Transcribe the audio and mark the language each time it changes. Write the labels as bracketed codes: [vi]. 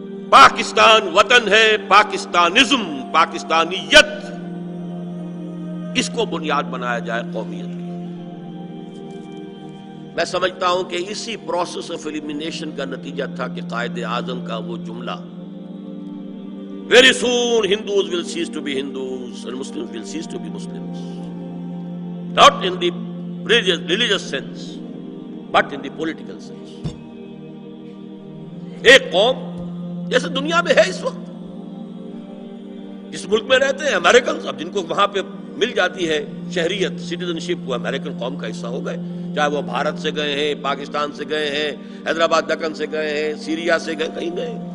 [ur] پاکستان وطن ہے, پاکستانزم, پاکستانیت, اس کو بنیاد بنایا جائے قومیت کی. میں سمجھتا ہوں کہ اسی پروسیس آف ایلیمینیشن کا نتیجہ تھا کہ قائد اعظم کا وہ جملہ, [en] Very soon Hindus will cease to be Hindus and Muslims will cease to be Muslims. Not in the religious sense, but in the political sense. [ur] ایک قوم جیسے دنیا میں ہے اس وقت, جس ملک میں رہتے ہیں امریکنز, اب جن کو وہاں پہ مل جاتی ہے شہریت, سٹیزنشپ, وہ امریکن قوم کا حصہ ہو گئے. چاہے وہ بھارت سے گئے ہیں, پاکستان سے گئے ہیں, حیدرآباد دکن سے گئے ہیں, سیریا سے گئے, کہیں گئے.